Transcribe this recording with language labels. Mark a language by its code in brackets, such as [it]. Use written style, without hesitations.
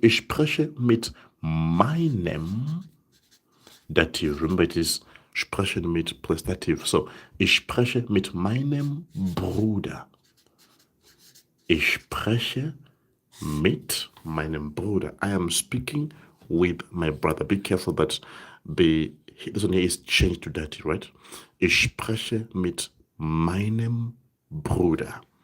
[de] Ich spreche mit meinem Dativ. [en] Remember, it is sprechen mit plus Dativ. So, [de] ich spreche mit meinem Bruder. Ich spreche mit meinem Bruder. [en] I am speaking with my brother. Be careful that this one here is changed to Dativ, right? [de] Ich spreche mit meinem Bruder.